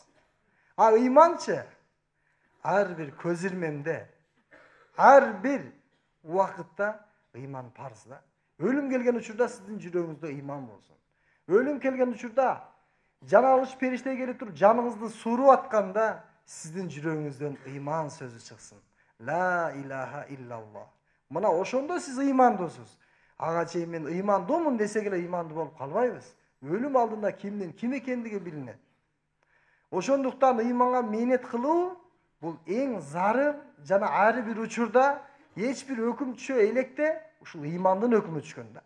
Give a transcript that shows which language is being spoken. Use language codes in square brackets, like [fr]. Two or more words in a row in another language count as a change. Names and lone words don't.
[ky] А ыйманчы ар бир көз ирмемде, ар бир убакытта ыйман фарз да. Өлүм келген учурда сиздин жүрөгүңүздө ыйман болсун. Өлүм келген учурда жаналыш периште келип туруп жаныңызды сууруп атканда сиздин жүрөгүңүздөн ыйман сөзү чыксын. [ar] لا إله إلا الله. [ky] Мына ошондо сиз ыймандысыз. Ага чейин мен ыймандымын десек эле ыймандуу болуп калбайбыз. Өлүм алдында кимдин ким экендиги билинет. Ошондуктан ыйманга менет кылуу бул эң зарыл жана ар бир учурда эч бир өкүм түшө электе ушул ыймандын өкүмү түшкөн да.